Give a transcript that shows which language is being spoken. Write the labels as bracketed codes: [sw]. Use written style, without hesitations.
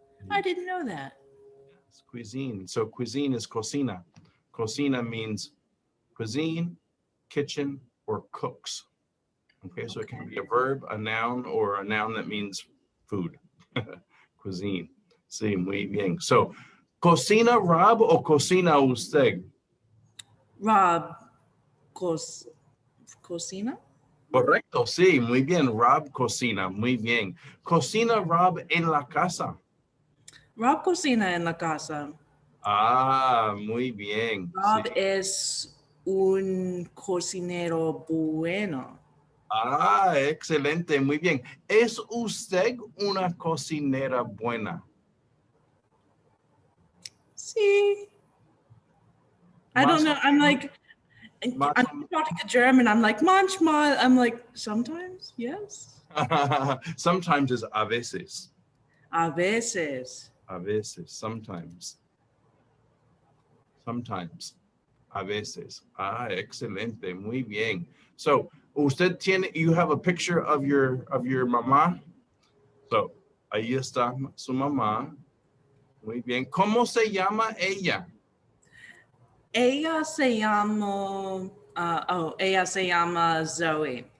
[en] I didn't know that. It's cuisine. So cuisine is cocina. Cocina means cuisine, kitchen, or cooks. Okay, so it can be a verb, a noun, or a noun that means food. [es] Cuisine. Sí, muy bien. So, ¿cocina Rob o cocina usted? Rob cocina? Correcto, sí, muy bien. Rob cocina, muy bien. ¿Cocina Rob en la casa? Rob cocina en la casa. Ah, muy bien. Rob Sí. es un cocinero bueno. Ah, excelente, muy bien. ¿Es usted una cocinera buena? [en] Sí. I don't know. I'm like, I'm talking to German. I'm like, [de] manchmal. [en] I'm like, sometimes, yes. Sometimes is a veces. [es] A veces. A veces, [en] sometimes. Sometimes. [es] A veces. Ah, excelente, muy bien. [en] So, you have a picture of your mamá. [es] So, ahí está su mamá. Muy bien. ¿Cómo se llama ella? Ella se llama, ella se llama Zoe.